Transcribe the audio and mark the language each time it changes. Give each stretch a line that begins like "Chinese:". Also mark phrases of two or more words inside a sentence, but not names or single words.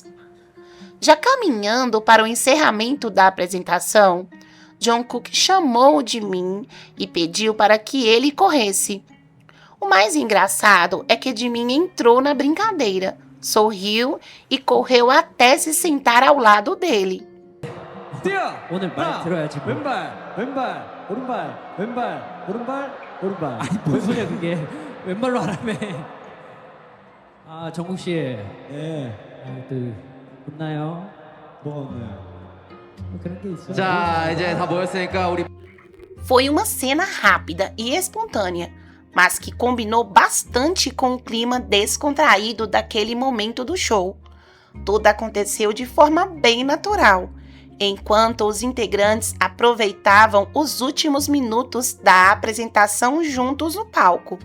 Portuguese: Já caminhando para o encerramento da apresentação, Jungkook chamou Jimin e pediu para que ele corresse. O mais engraçado é que Jimin entrou na brincadeira, sorriu e correu até se sentar ao lado dele.
Korean: 뛰어! 오늘 말 하나, 들어야지, 뭐. 왼발, 왼발, 오른발, 왼발, 오른발, 오른발. 아니 뭔 소리야 그게 왼발로 하라며. 아 정국 씨, 예, 또 혼나요? 뭐가 없나요? 뭐 그런 게 있어. 자, 이제 다 모였으니까 우리
Portuguese: Foi uma cena rápida e espontânea, mas que combinou bastante com o clima descontraído daquele momento do show. Tudo aconteceu de forma bem natural, enquanto os integrantes aproveitavam os últimos minutos da apresentação juntos no palco.